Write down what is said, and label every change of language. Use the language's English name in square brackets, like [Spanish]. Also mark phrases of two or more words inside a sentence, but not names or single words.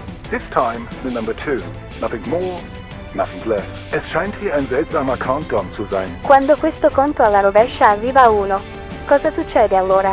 [English] This time, the number 2. Nothing more, nothing less. [German] Es scheint hier ein seltsamer Countdown zu sein. [Italian] Quando questo conto alla rovescia arriva a 1, cosa succede allora?